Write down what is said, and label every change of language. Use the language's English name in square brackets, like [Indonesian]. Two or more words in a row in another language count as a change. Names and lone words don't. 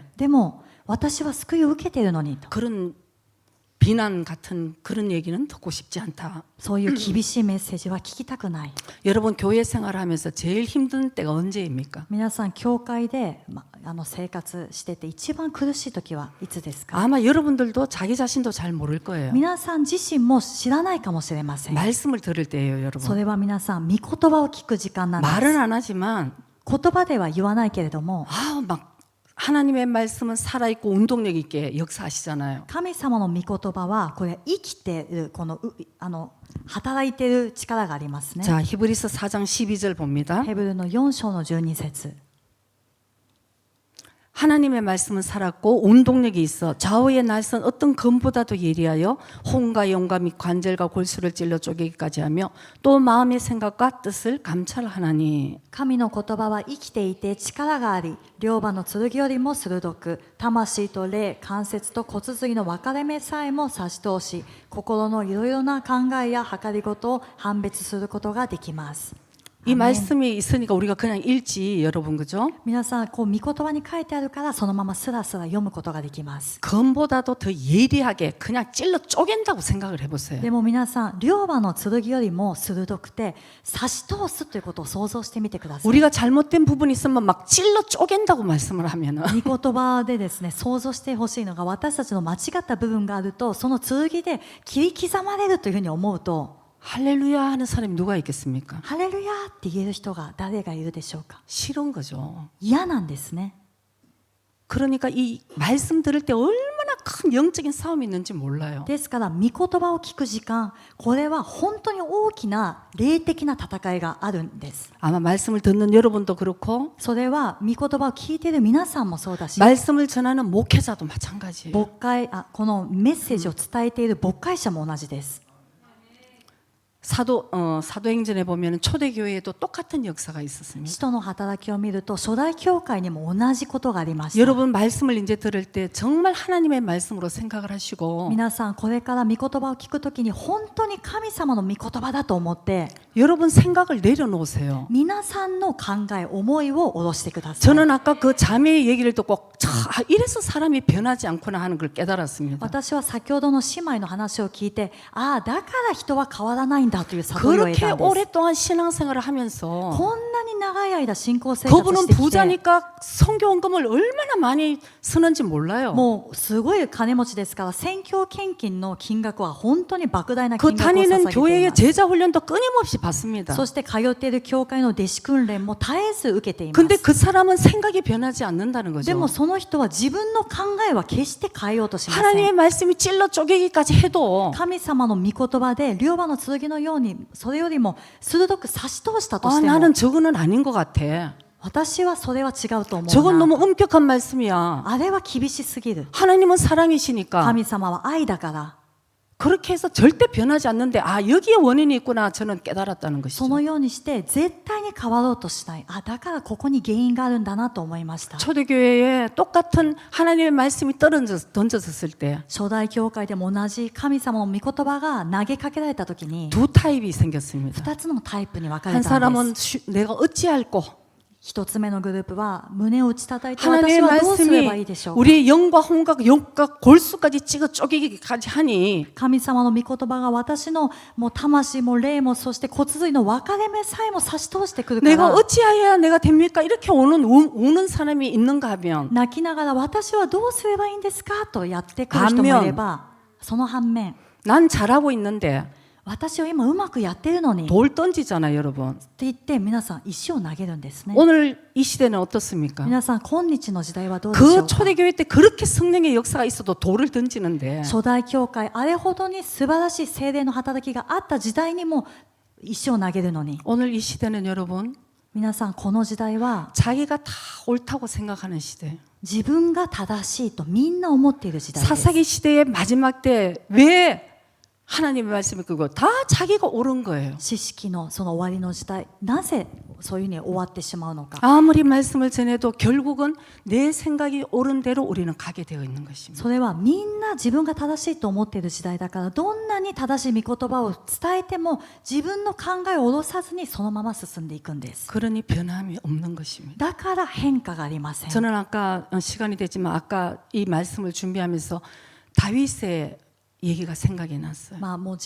[Japanese] でも私は救いを受けているのにと、 [Korean] 그런 비난 같은 그런 얘기는 듣고 싶지 않다. [Japanese] そういう厳しいメッセージは聞きたくない。 [Korean] 여러분 교회 생활하면서 제일 힘든 때가 언제입니까? [Japanese] 皆さん教会で、生活してて一番苦しい時はいつですか？ [Korean] 아마 여러분들도 자기 자신도 잘 모를 거예요. [Japanese] 皆さん自身も知らないかもしれません。 [Korean] 말씀을 들을 때예요, [Japanese] そ [Korean] 여러분. [Japanese] れは皆さん御言葉を聞く時間なんです。 [Korean] 말은 안 하지만 [Japanese] 言葉では言わないけれども、 [Korean] 막 하나님의 말씀은 살아있고 운동력 있게 역사하시잖아요. [Japanese] 神様の御言葉はこれ生きているこの働いている力がありますね。 [Korean] 자, 히브리서 4장 12절 봅니다. [Japanese] ヘブルの4章の12節 [Korean] 하나님의 말씀은 살았고 운동력이 있어 좌우의 날선 어떤 검보다도 예리하여 혼과 영과 및 관절과 골수를 찔러 쪼개기까지 하며 또 마음의 생각과 뜻을 감찰하나니. [Japanese] 神の言葉は生きていて力があり、両刃の剣よりも鋭く、魂と霊、関節と骨髄の分かれ目さえも差し通し、心のいろいろな考えや計りごとを判別することができます。 [Korean] 이 말씀이 있으니까 우리가 그냥 읽지 여러분, 그죠? [Japanese] 皆さん、こう御言葉に書いてあるからそのままスラスラ読むことができます。 [Korean] 검보다도 더 예리하게 그냥 찔러 쪼갠다고 생각을 해보세요. [Japanese] でも皆さん、両刃の剣よりも鋭くて差し通すということを想像してみてください。 [Korean] 우리가 잘못된 부분이 있으면 막 찔러 쪼갠다고 말씀을 하면은 [Japanese] 御言葉でですね、想像してほしいのが、私たちの間違った部分があると、その剣で切り刻まれるというふうに思うと、 [Korean] 할렐루야 하는 사람이 누가 있겠습니까? [Japanese] ハレルヤーって言える人が誰がいるでしょうか。 [Korean] 싫은 거죠. [Japanese] 嫌なんですね。 [Korean] 그러니까 이 말씀 들을 때 얼마나 큰 영적인 싸움이 있는지 몰라요. [Japanese] ですから、御言葉を聞く時間、これは本当に大きな霊的な戦いがあるんです。 [Korean] 아마 말씀을 듣는 여러분도 그렇고 [Japanese] それは御言葉を聞いている皆さんもそうだし、 [Korean] 말씀을 전하는 목회자도 마찬가지예요. [Japanese] 牧会このメッセージを伝えている牧会者も同じです。 [Korean] 사도행전에 보면 초대교회에도 똑같은 역사가 있었습니다. [Japanese] 使徒の働きを見ると初代教会にも同じことがありました。 [Korean] 여러분 말씀을 이제 들을 때 정말 하나님의 말씀으로 생각을 하시고 [Japanese] 皆さん、これから御言葉を聞くときに本当に神様の御言葉だと思って、 [Korean] 여러분 생각을 내려놓으세요. [Japanese] 皆さんの考え、思いを下ろしてください。 [Korean] 저는 아까 그 자매의 얘기를 듣고 이래서 사람이 변하지 않구나 하는 걸 깨달았습니다. [Japanese] 私は先ほどの姉妹の話を聞いて、ああ、だから人は変わらないんだという悟りを得 [Korean] 그렇게 [Japanese] たんです。 [Korean] 오랫동안 신앙생활을 하면서 [Japanese] こんなに長い間信仰生活 [Korean] 그분은 [Japanese] してきて、 [Korean] 부자니까 선교원금을 얼마나 많이 쓰는지 몰라요. [Japanese] もうすごい金持ちですから、宣教献金の金額は本当に莫大な [Korean] 그 [Japanese] 金額を捧げ [Korean] 다니는 [Japanese] てい [Korean] 교회의 [Japanese] ます。 [Korean] 제자 훈련도 끊임없이 받습니다. [Japanese] そして通っている教会の弟子訓練も絶えず受けています。 [Korean] 근데 그 사람은 생각이 변하지 않는다는 [Japanese] で [Korean] 거죠. [Japanese] もその人は自分の考えは決して変えようとしませ [Korean] 하나님의 [Japanese] ん。 [Korean] 말씀이 찔러 쪼개기까지 해도 [Japanese] 神様の御言葉で両刃の剣のように、それよりも鋭く差し通したと [Korean] 아, [Japanese] しても、 [Korean] 나는 저거는 아닌 것 같아. [Japanese] 私はそれは違うと思う [Korean] 저건 [Japanese] な。 [Korean] 너무 엄격한 말씀이야. [Japanese] あれは厳しすぎる。 [Korean] 하나님은 사랑이시니까 [Japanese] 神様は愛だから。 [Korean] 그렇게 해서 절대 변하지 않는데 아 여기에 원인이 있구나 저는 깨달았다는 [Japanese] そ [Korean] 것이죠. [Japanese] のようにして絶対に変わろうとしない。あ、だからここに原因があるんだなと思いました。 [Korean] 초대교회에 똑같은 하나님의 말씀이 던져졌을 때 [Japanese] 初代教会でも同じ神様の御言葉が投げかけられた時に、 [Korean] 두 타입이 생겼습니다. [Japanese] 2 つのタイプに分かれ [Korean] 한 [Japanese] たん [Korean] 사람은 [Japanese] です。 [Korean] 내가 어찌할꼬 [Japanese] 一つ目のグループは胸を打ち叩いて、 [Korean] 하나님의 [Japanese] 私はどうすればいい [Korean] 말씀이 [Japanese] でしょうか。 [Korean] 우리의 영과 혼과 욕과 골수까지 찍어 쪼개기까지 하니 [Japanese] 神様の御言葉が私のもう魂も霊も、そして骨髄の分かれ目さえも差し通してくるか [Korean] 내가 [Japanese] ら、 [Korean] 어찌해야 내가 됩니까? 이렇게 우는 사람이 있는가 하면 [Japanese] 泣きながら私はどうすればいいんですかとやってくる人もいれば、その反面、 [Korean] 난 잘하고 있는데 [Japanese] 私は今うまくやってるのにって [Korean] 돌 던지잖아요, 여러분. [Japanese] 言って皆さん石を投げるんですね。 [Korean] 오늘 이 시대는 어떻습니까? [Japanese] 皆さん、今日の時代はどうでしょ [Korean] 그 [Japanese] うか。 [Korean] 초대교회 때 그렇게 성령의 역사가 있어도 돌을 던지는데 [Japanese] 初代教会、あれほどに素晴らしい聖霊の働きがあった時代にも石を投げるのに、 [Korean] 오늘 이 시대는 여러분 [Japanese] 皆さん、この時代は [Korean] 자기가 다 옳다고 생각하는 시대. [Japanese] 自分が正しいとみんな思っている時代です。 [Korean] 사사기 시대의 마지막 때 왜 하나님의 말씀을 끄고 다 자기가 옳은 거예요. [Japanese] 知識のその終わりの時代、なぜそういうふうに終わってしまうのか。 [Korean] 아무리 말씀을 전해도 결국은 내 생각이 옳은 대로 우리는 가게 되어 있는 것입니다. [Japanese] それはみんな自分が正しいと思っている時代だから、どんなに正しい御言葉を伝えても自分の考えを下ろさずにそのまま進んでいくんです。 [Korean] 그러니 변함이 없는 것입니다. [Japanese] だから変化がありません。 [Korean] 저는 아까 시간이 됐지만 아까 이 말씀을 준비하면서 다윗의 얘기가 생각이 났어요.